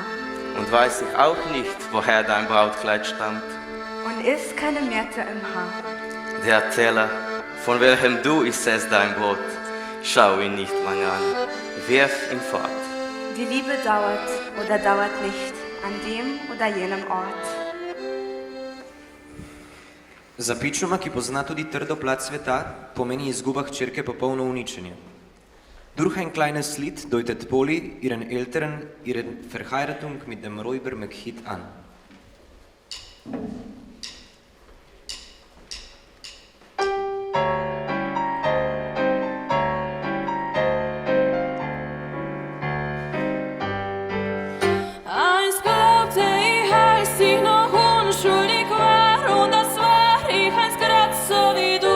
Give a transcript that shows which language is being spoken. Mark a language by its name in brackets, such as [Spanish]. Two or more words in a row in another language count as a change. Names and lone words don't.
[German] Und weiß ich auch nicht, woher dein Brautkleid stammt. Und ist keine Myrte im Haar. Der Teller, von welchem du isst es dein Brot, schau ihn nicht lang an, wirf ihn fort. Die Liebe dauert oder dauert nicht an dem oder jenem Ort. [Slovenian] Za Pičuma, ki pozna tudi trdo plat sveta, pomeni izguba hčerke popolno uničenje. [German] Durch ein kleines Lied deutet Polly ihren Eltern ihre Verheiratung mit dem Räuber McHeath an. Einst glaubte ich, als ich noch unschuldig war, und das war ich einst grad so wie du.